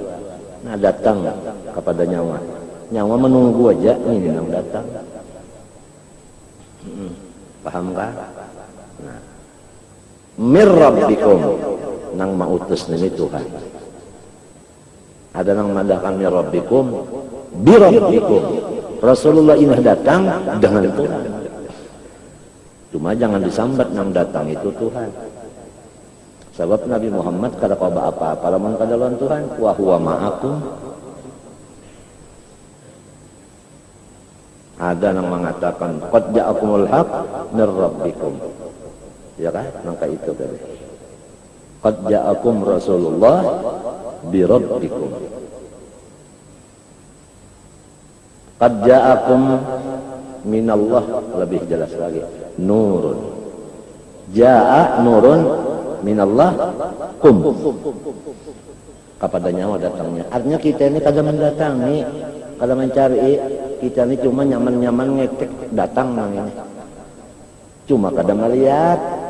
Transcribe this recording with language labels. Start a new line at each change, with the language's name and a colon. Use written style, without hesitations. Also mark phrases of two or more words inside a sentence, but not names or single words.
Banjar: Nah, datang kepada nyawa menunggu aja ini yang datang. Paham kah? Nah,
Arabic: mir rabbikum,
Banjar: nang mautus ini Tuhan. Ada nang madahkan
Arabic: mir rabbikum, bi rabbikum.
Banjar: Rasulullah ini datang dengan Tuhan. Cuma jangan disambat nang datang itu Tuhan. Sebab Nabi Muhammad kada qaba apa-apa lamun kada lawan Tuhan,
Arabic: wa huwa ma'akum.
Banjar: Ada yang mengatakan
Arabic: qad ja'akumul haq mir rabbikum.
Banjar: Ya kan? Maka itu tadi.
Arabic: Qad ja'akum Rasulullah bi rabbikum. Qad ja'akum minallah,
Banjar: lebih jelas lagi.
Arabic: Nurun. Ja'a nurun minallah kum.
Banjar: Kepada nyawa datangnya. Artinya kita ini kada mendatangi, kada mencari, kita ini cuma nyaman-nyaman ngetek datang nang ini. Cuma kada melihat.